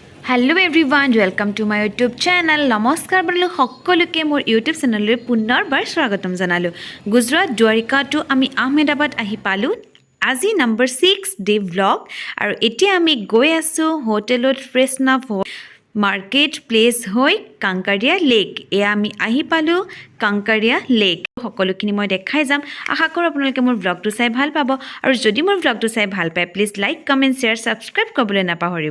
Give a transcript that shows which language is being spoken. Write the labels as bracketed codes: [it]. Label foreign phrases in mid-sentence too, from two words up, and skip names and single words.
[en] Hello everyone, welcome to my YouTube channel. [as] নমস্কাৰ বাৰ্লো সকলোকে মোৰ [en] YouTube channel [as] ৰে পুনৰবাৰ স্বাগতম জনালোঁ. Gujrat Dwarika to ami Ahmedabad ahi palu. Aji number 6 [en] day vlog [as] আৰু এতিয়া আমি গৈ আছোঁ হোটেলত fresh না [en] market place [as] hoi Kankaria Lake. E ami ahi palu Kankaria Lake. সকলোখিনি মই দেখাই যাম আশা কৰো আপোনালোকে মোৰ ব্লগটো চাই ভাল পাব আৰু যদি মোৰ ব্লগটো চাই ভাল পায় [en] please like comment share subscribe [as] কৰিবলৈ নাপাহৰিব